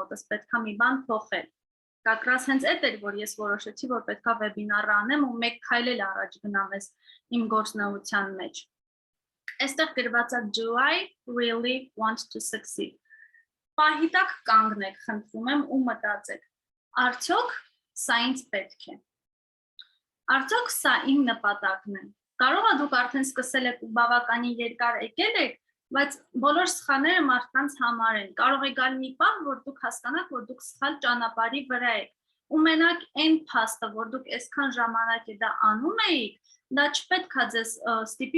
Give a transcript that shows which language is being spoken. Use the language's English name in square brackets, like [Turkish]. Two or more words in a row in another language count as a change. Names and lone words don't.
[Armenian] մոտս, պետքա մի բան փոխել»։ [Russian] Как раз [Armenian] հենց այդ էր, որ ես որոշեցի, որ պետքա վեբինար անեմ ու մեկ քայլ էլ առաջ գնամ ես իմ գործնեության մեջ։ Այստեղ գրված է [English] Do I really want to succeed։ [Armenian] Պահի տակ կանգնեք, խնդրում եմ ու մտածեք։ Արդյոք սա ինձ պետք է։ Արդյոք սա իմ նպատակն է։ Կարող է դուք արդեն սկսել եք ու բավականին երկար եկել եք, բայց բոլոր սխալները մարդկանց համար են։ Կարող է գալ մի պահ, որ դուք հասկանաք, որ դուք սխալ ճանապարհի վրա եք։ Ու մենակ այն փաստը, որ դուք այսքան ժամանակ է դա անում եք, դա չպետք է ձեզ ստիպի,